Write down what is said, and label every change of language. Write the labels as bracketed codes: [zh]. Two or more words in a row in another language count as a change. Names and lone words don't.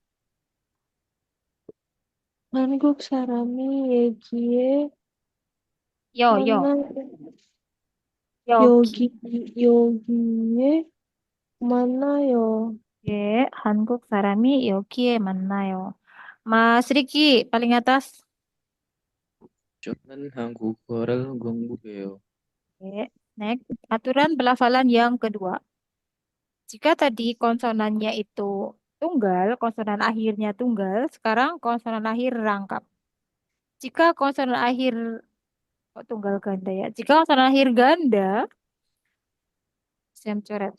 [ko] 한국 사람이 여기에 yo, 여기. 여기에 만나요. 예, 한국 사람이 여기에 만나요. [id] Mas Riki, paling atas. [ko] 저는 한국어를 공부해요. [id] Oke, next. Aturan pelafalan yang kedua. Jika tadi konsonannya itu tunggal, konsonan akhirnya tunggal, sekarang konsonan akhir rangkap. Jika konsonan akhir tunggal ganda ya. Jika konsonan akhir ganda, saya coret.